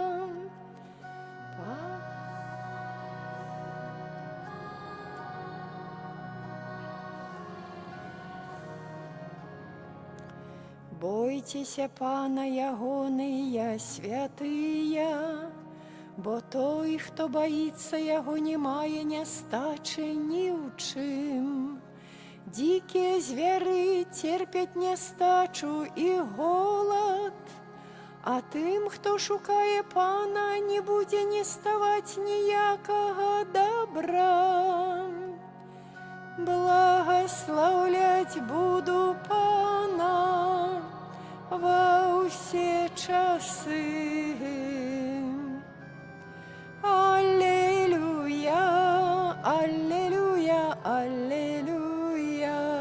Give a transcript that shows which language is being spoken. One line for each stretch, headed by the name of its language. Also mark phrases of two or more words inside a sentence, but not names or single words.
Belarusian: Бойцеся Пана ягоныя святыя, бо той, хто баіцца яго, не мае нястачы ні ў чым. Дзікія звяры церпяць нястачу і голад, а тым, хто шукае Пана, не будзе неставаць ніякага добра.
Russian: Благословлять буду Пана во все часы. Аллилуйя, аллилуйя, аллилуйя.